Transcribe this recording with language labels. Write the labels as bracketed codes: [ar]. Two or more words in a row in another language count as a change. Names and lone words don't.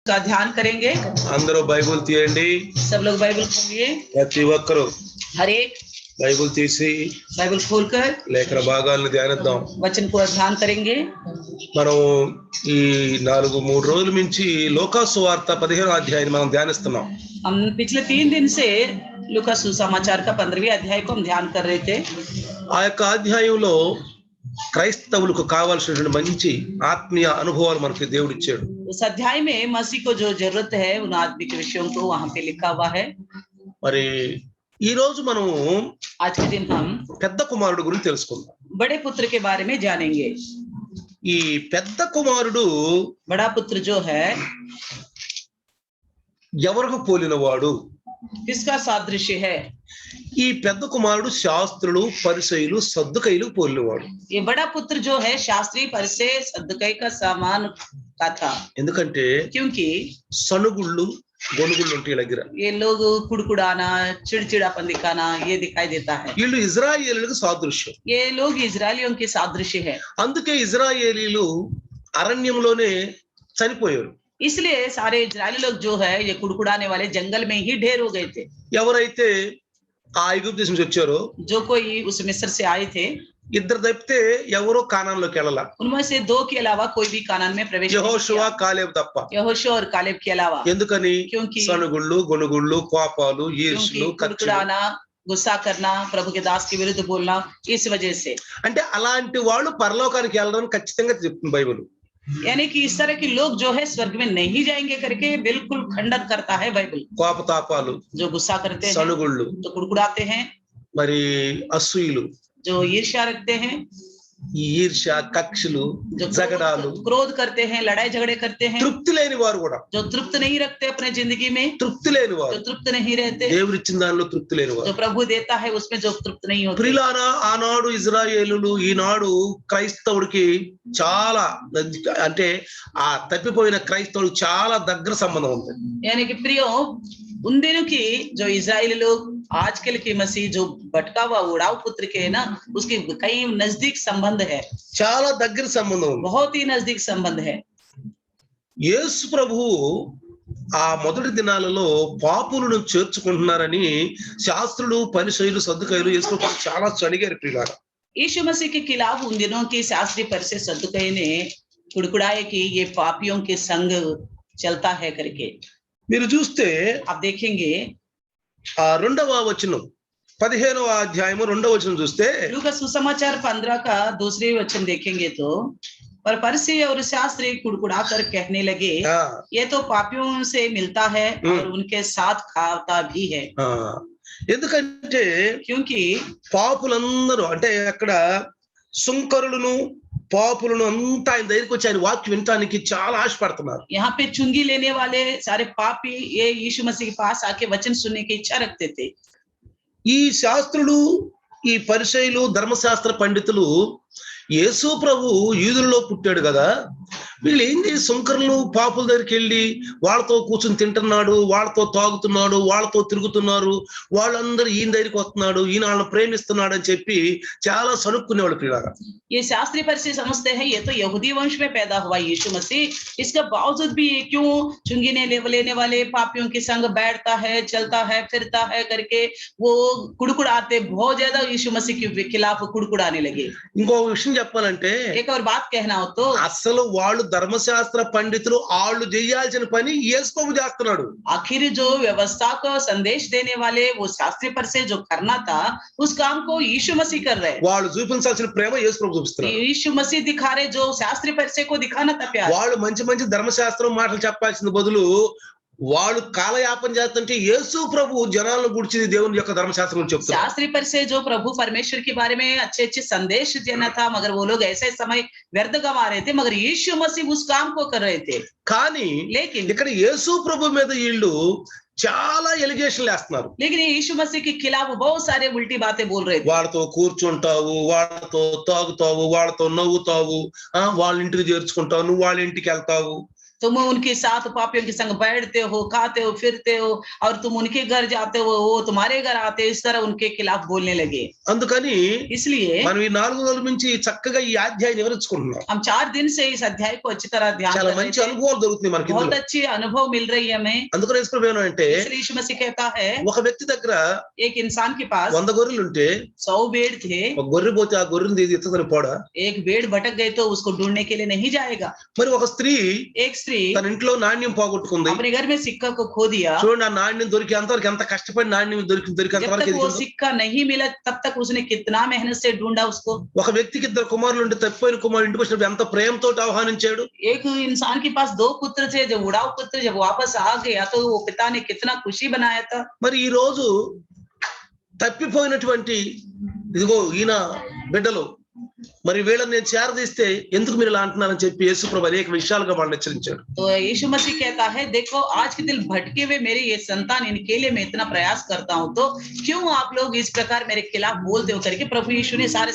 [hi] का ध्यान करेंगे। [te] అందరూ బైబిల్ తీయండి. [hi] सब लोग बाइबल खोलिए। [te] ప్రతి ఒక్కరూ [hi] हर एक [te] బైబిల్ తీసి [hi] बाइबल खोलकर [te] లేఖన భాగాలను ధ్యానిద్దాం. [hi] वचन को ध्यान करेंगे। [te] మనం ఈ 3 రోజుల నుంచి లూకాసు వార్త 15వ అధ్యాయాన్ని మనం ధ్యానిస్తున్నాం. [hi] हम पिछले 3 दिन से लूका सुसमाचार का 15वें अध्याय को हम ध्यान कर रहे थे। [te] ఆ యొక్క అధ్యాయంలో క్రైస్తవులకు కావాల్సినటువంటి మంచి ఆత్మీయ అనుభవాలు మనకి దేవుడు ఇచ్చాడు. [hi] उस अध्याय में मसीह को जो जरूरत है उन आत्मिक विषयों को वहां पे लिखा हुआ है। [te] మరి ఈ రోజు మనం [hi] आज के दिन हम [te] పెద్ద కుమారుడు గురించి తెలుసుకుందాం. [hi] बड़े पुत्र के बारे में जानेंगे। [te] ఈ పెద్ద కుమారుడు [hi] बड़ा पुत्र जो है [te] ఎవరికి పోలినవాడు? [hi] किसका सादृश्य है? [te] ఈ పెద్ద కుమారుడు శాస్త్రులు పరిసయ్యులు సద్దుకైలు పోలినవాడు. [hi] ये बड़ा पुत्र जो है शास्त्री परिसय सद्दुकई का सामान का था। [te] ఎందుకంటే [hi] क्योंकि [te] సనుగుళ్ళు గొనుగుళ్ళు ఉంటాయి దగ్గర. [hi] ये लोग कुड़कुड़ाना चिड़चिड़ापन दिखाना ये दिखाई देता है। [te] వీళ్ళు ఇజ్రాయేలీలకు సాదృశ్యం. [hi] ये लोग इजरायलियों के सादृश्य है। [te] అందుకే ఇజ్రాయేలీలు అరణ్యంలోనే చనిపోయారు. [hi] इसलिए सारे इजरायली लोग जो है ये कुड़कुड़ाने वाले जंगल में ही ढेर हो गए थे। [te] ఎవరైతే ఆ ఐగుప్తు దేశం నుంచి వచ్చారో [hi] जो कोई उस मिस्र से आए थे [te] ఇద్దరు తప్పితే ఎవరో కానాన్లోకి వెళ్ళాల. [hi] उनमें से 2 के अलावा कोई भी कानान में प्रवेश नहीं [te] యెహోషువ [hi] किया। [te] కాలేబు తప్ప. [hi] यहोशू और कालेब के अलावा। [te] ఎందుకని? [hi] क्योंकि [te] సనుగుళ్ళు గొనుగుళ్ళు కోపాలు ఈర్ష్యలు ఖర్చులు. [hi] कुड़कुड़ाना गुस्सा करना प्रभु के दास के विरुद्ध बोलना इस वजह से। [te] అంటే అలాంటి వాళ్ళు పరలోకానికి వెళ్ళడానికి ఖచ్చితంగా చెప్తుంది బైబిల్. [hi] यानी कि इस तरह के लोग जो है स्वर्ग में नहीं जाएंगे करके बिल्कुल खंडन करता है बाइबल। [te] కోపతాపాలు [hi] जो गुस्सा करते हैं [te] సనుగుళ్ళు [hi] तो कुड़कुड़ाते हैं, [te] మరి అసూయలు [hi] जो ईर्ष्या रखते हैं, [te] ఈ ఈర్ష్య కక్షలు [hi] जो [te] జగడాలు [hi] क्रोध करते हैं, लड़ाई झगड़े करते हैं, [te] తృప్తి లేని వారు కూడా. [hi] जो तृप्त नहीं रखते अपने जिंदगी में, [te] తృప్తి లేని వారు, [hi] जो तृप्त नहीं रहते, [te] దేవుడు ఇచ్చిన దానిలో తృప్తి లేని [hi] जो [te] వారు. [hi] प्रभु देता है उसमें जो तृप्त नहीं होते। [te] ప్రియులారా, ఆనాడు ఇజ్రాయేలులు ఈనాడు క్రైస్తవుడికి చాలా అంటే ఆ తప్పిపోయిన క్రైస్తవుడికి చాలా దగ్గర సంబంధం ఉంది. [hi] यानी कि प्रियो उन दिनों की जो इजराइली लोग आजकल की मसीह जो भटका हुआ उड़ाव पुत्र के है ना उसकी कई नजदीक संबंध है, [te] చాలా దగ్గర సంబంధం ఉంది. [hi] बहुत ही नजदीक संबंध है। [te] యేసు ప్రభువు ఆ మొదటి దినాలలో పాపులను చేర్చుకుంటున్నారని శాస్త్రులు పరిసయ్యులు సద్దుకైలు యేసు ప్రభు చాలా చడిగారు. ప్రియులారా, [hi] यीशु मसीह के खिलाफ उन दिनों की शास्त्री परिसय सद्दुकई ने कुड़कुड़ाए कि ये पापियों के संग चलता है करके। [te] మీరు చూస్తే [hi] आप देखेंगे [te] ఆ 2వ వచనం 15వ అధ్యాయము 2వ వచనం చూస్తే [hi] लूका सुसमाचार 15 का दूसरे वचन देखेंगे तो पर परिसय और शास्त्री कुड़कुड़ा कर कहने लगे ये तो पापियों से मिलता है और उनके साथ खाता भी है। [te] ఎందుకంటే [hi] क्योंकि [te] పాపులందరూ అంటే అక్కడ సుంకరులను పాపులను అంతా ఆయన దగ్గరికి వచ్చి ఆయన వాక్యం వినటానికి చాలా ఆశపడుతున్నారు. [hi] यहाँ पे चुंगी लेने वाले सारे पापी ये यीशु मसीह के पास आके वचन सुनने की इच्छा रखते थे। [te] ఈ శాస్త్రులు ఈ పరిసయ్యులు ధర్మశాస్త్ర పండితులు యేసు ప్రభు యూదుల్లో పుట్టాడు కదా, వీళ్ళు ఏంది సుంకరులు పాపుల దగ్గరికి వెళ్ళి వాళ్ళతో కూర్చొని తింటున్నాడు, వాళ్ళతో తాగుతున్నాడు, వాళ్ళతో తిరుగుతున్నారు, వాళ్ళందరూ ఈయన దగ్గరికి వస్తున్నాడు, ఈయన వాళ్ళని ప్రేమిస్తున్నాడు అని చెప్పి చాలా సనుక్కునేవాళ్ళు. ప్రియులారా, [hi] ये शास्त्री परिसय समझते हैं ये तो यहूदी वंश में पैदा हुआ यीशु मसीह, इसका बावजूद भी ये क्यों चुंगी लेने वाले पापियों के संग बैठता है, चलता है, फिरता है करके वो कुड़कुड़ाते बहुत ज्यादा यीशु मसीह के खिलाफ कुड़कुड़ाने लगे। [te] ఇంకో విషయం చెప్పాలంటే [hi] एक और बात कहना हो तो [te] అసలు వాళ్ళు ధర్మశాస్త్ర పండితులు వాళ్ళు చేయాల్సిన పని యేసు ప్రభు చేస్తున్నాడు. [hi] आखिर जो व्यवस्था को संदेश देने वाले वो शास्त्री परिसय जो करना था उस काम को यीशु मसीह कर रहे हैं। [te] వాళ్ళు చూపించాల్సిన ప్రేమ యేసు ప్రభు చూపిస్తున్నారు. [hi] यीशु मसीह दिखा रहे जो शास्त्री परिसय को दिखाना था प्यार। [te] వాళ్ళు మంచి మంచి ధర్మశాస్త్రం మాటలు చెప్పాల్సిన బదులు వాళ్ళు కాలయాపన చేస్తుంటే యేసు ప్రభు జనాలను గురించి దేవుని యొక్క ధర్మశాస్త్రం చెప్తారు. [hi] शास्त्री परिसय जो प्रभु परमेश्वर के बारे में अच्छे अच्छे संदेश देना था मगर वो लोग ऐसे समय व्यर्थ गवा रहे थे, मगर यीशु मसीह उस काम को कर रहे थे। [te] కానీ [hi] लेकिन [te] ఇక్కడ యేసు ప్రభు మీద వీళ్ళు చాలా ఎలిగేషన్లు వేస్తున్నారు. [hi] लेकिन यीशु मसीह के खिलाफ बहुत सारे उल्टी बातें बोल रहे थे। [te] వాళ్ళతో కూర్చుంటావు, వాళ్ళతో తాగుతావు, వాళ్ళతో నవ్వుతావు, వాళ్ళ ఇంటికి చేర్చుకుంటావు, నువ్వు వాళ్ళ ఇంటికి వెళ్తావు, [hi] तुम उनके साथ पापियों के संग बैठते हो, खाते हो, फिरते हो और तुम उनके घर जाते हो, वो तुम्हारे घर आते, इस तरह उनके खिलाफ बोलने लगे। [te] అందుకని [hi] इसलिए [te] మనం ఈ 4 రోజుల నుంచి చక్కగా ఈ అధ్యాయం వివరించుకుంటున్నాం. [hi] हम 4 दिन से इस अध्याय को अच्छी तरह ध्यान [te] చాలా [hi] कर रहे [te] మంచి [hi] थे। [te] అనుభవాలు దొరుకుతున్నాయి మనకి [hi] बहुत [te] ఇందులో. [hi] अच्छी अनुभव मिल रही है हमें। [te] అందుకని యేసు ప్రభు ఏమన్నాడంటే [hi] इसलिए यीशु मसीह कहता है, [te] ఒక వ్యక్తి దగ్గర [hi] एक इंसान के पास [te] 100 గొర్రెలు ఉంటే [hi] 100 भेड़ थे, [te] ఒక గొర్రె పోతే ఆ గొర్రెని తీసి ఎత్తుకొని పోడా? [hi] एक भेड़ भटक गई तो उसको ढूंढने के लिए नहीं जाएगा। [te] మరి ఒక స్త్రీ [hi] एक स्त्री [te] తన ఇంట్లో నాణ్యం పోగొట్టుకుంది. [hi] अपने घर में सिक्का को खो दिया। [te] చూడండి ఆ నాణ్యం దొరికేంత వరకు ఎంత కష్టపడి నాణ్యం దొరికేంత [hi] जब [te] వరకు [hi] तक वो [te] ఎదిగిందో. [hi] सिक्का नहीं मिला तब तक उसने कितना मेहनत से ढूंढा उसको। [te] ఒక వ్యక్తికి 2 కుమారులు ఉంటే తప్పిపోయిన కుమారుడు ఇంటికి వచ్చినప్పుడు ఎంత ప్రేమతో ఆహ్వానించాడు. [hi] एक इंसान के पास 2 पुत्र थे, जब उड़ाऊ पुत्र जब वापस आ गया तो वो पिता ने कितना खुशी बनाया था। [te] మరి ఈ రోజు తప్పిపోయినటువంటి ఇదిగో ఈయన బిడ్డలు మరి వీళ్ళని నేను చేరదీస్తే ఎందుకు మీరు ఇలా అంటున్నారని చెప్పి యేసు ప్రభు అనేక విషయాలుగా వాళ్ళని హెచ్చరించాడు. [hi] तो यीशु मसीह कहता है, देखो आज के दिल भटके हुए मेरे ये संतान, इनके लिए मैं इतना प्रयास करता हूँ, तो क्यों आप लोग इस प्रकार मेरे खिलाफ बोलते हो करके प्रभु यीशु ने सारे